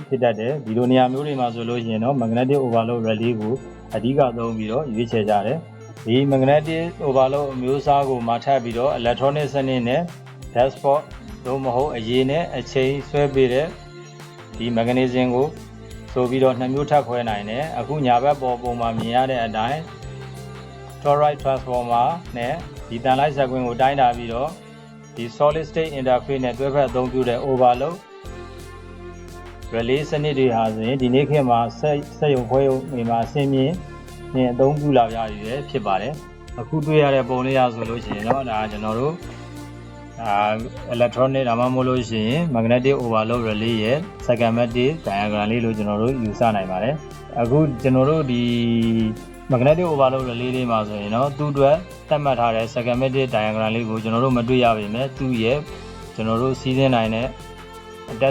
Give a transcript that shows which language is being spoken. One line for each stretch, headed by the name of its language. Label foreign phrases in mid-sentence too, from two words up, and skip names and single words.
Burmese: ဖြစ်တတ်တယ်ဒီလိုနေရာမျိုးတွေမှာဆိုလို့ရှိရင်တော့
English: magnetic overload relay
Burmese: ကိုအဓိကသုံးပြီးတော့ရွေးချယ်ကြတယ်ဒီ
English: magnetic overload
Burmese: အမျိုးအစားကိုမှထပ်ပြီးတော့ electronic စနစ်နဲ့ dashboard တို့မဟုတ်အရေးနဲ့အချိန်ဆွဲပေးတဲ့ဒီ mechanism ကိုဆိုပြီးတော့နှစ်မျိုးထပ်ခွဲနိုင်တယ်အခုညာဘက်ပေါ်ပုံမှာမြင်ရတဲ့အတိုင်း
English: toroid transformer
Burmese: နဲ့ဒီတန်လိုက်ဆက်ကွင်းကိုတိုင်းတာပြီးတော့ဒီ
English: solid state interface
Burmese: နဲ့တွဲဖက်အသုံးပြုတဲ့ overload relay စနစ်တွေဟာဆိုရင်ဒီနေ့ခေတ်မှာစက်ရုံခွဲရုံတွေမှာအဆင့်မြင့်နဲ့အ သုံးပြုလာကြရည်ဖြစ်ပါတယ်အခုတွေ့ရတဲ့ပုံလေးရဆိုလို့ရှိရင်တော့ဒါကျွန်တော်တို့electronic ဒါမှမဟုတ်လို့ရှိရင်
English: magnetic overload relay
Burmese: ရဲ့
English: schematic diagram
Burmese: လေးလို့ကျွန်တော်တို့ယူဆနိုင်ပါတယ်အခုကျွန်တော်တို့ဒီ
English: magnetic overload relay
Burmese: လေးမှာဆိုရင်တော့သူ့အတွက်သတ်မှတ်ထားတဲ့
English: schematic diagram
Burmese: လေးကိုကျွန်တော်တို့မတွေ့ရပါမယ်သူ့ရဲ့ကျွန်တော်တို့စီးစင်းနိုင်တဲ့အတက်